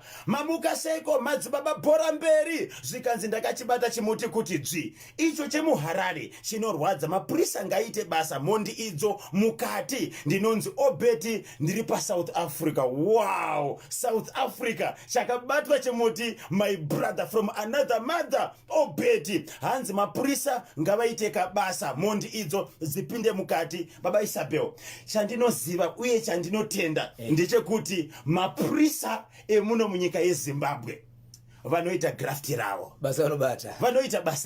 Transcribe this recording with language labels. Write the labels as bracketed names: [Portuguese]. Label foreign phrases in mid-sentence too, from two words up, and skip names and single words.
[Shona] Mamuka seiko madzibaba bhora mberi zvikanzi ndakachibata chimuti kuti dzvi. Icho chemuHarare chinorwadza. Mapurisa ngaite basa mondi idzo mukati. Ndinonzi Obeti ndiri South Africa. Wow, South Africa chakabatwa chimuti, [English] my brother from another mother. [Shona] Obeti hanzi mapurisa ngavaite kabasa mondi idzo zipinde mukati. Baba Isabel, chandinoziva uye chandinotenda ndechekuti mapurisa emuno munyika yeZimbabwe vanoita grafti ravo, basa vanobata, vanoita basa